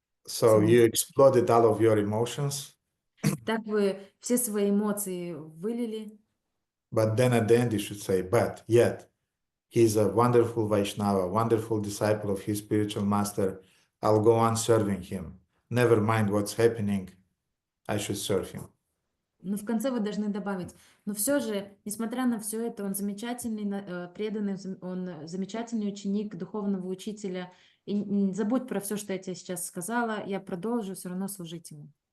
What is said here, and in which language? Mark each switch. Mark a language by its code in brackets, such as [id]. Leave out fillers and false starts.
[en] So you exploded all of your emotions. [ru] Так вы все свои эмоции вылили. [en] But then at the end you should say, but yet he's a wonderful Vaishnava, wonderful disciple of his spiritual master. I'll go on serving him. Never mind what's happening. I should serve him. [ru] Но в конце вы должны добавить, но все же, несмотря на все это, он замечательный, преданный, он замечательный ученик духовного учителя. И забудь про все, что я тебе сейчас сказала, я продолжу все равно служить ему.